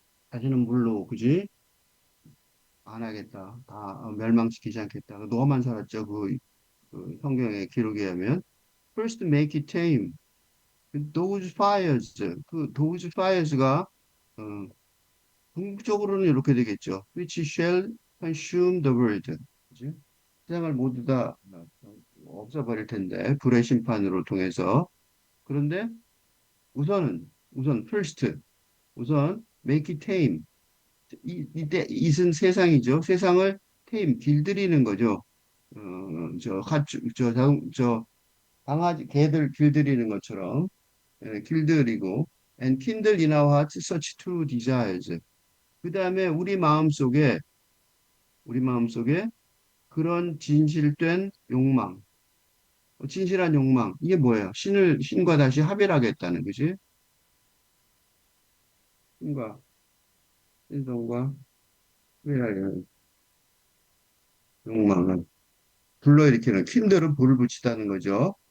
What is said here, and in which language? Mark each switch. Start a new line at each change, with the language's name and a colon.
Korean: 다시는 물로 그지? 안 하겠다. 다 멸망시키지 않겠다. 노아만 살았죠. 그 성경의 기록에 하면
English: First make it tame. those fires. those fires
Korean: 가 어, 궁극적으로는 이렇게 되겠죠.
English: Which shall consume the world.
Korean: 그지? 세상을 모두 다 없애버릴 텐데 불의 심판으로 통해서. 그런데 우선 first 우선
English: make it tame.
Korean: 이때 it은 세상이죠. 세상을 tame 길들이는 거죠. 저 강아지 개들 길들이는 것처럼 길들이고
English: and kindle in our hearts such true desires.
Korean: 그 다음에 우리 마음속에 그런 진실된 욕망, 진실한 욕망 이게 뭐예요? 신과 다시 합일하겠다는 거지. 신과 신성과 합일하려는 욕망은 불러일으키는 킨들은 불을 붙이다는 거죠.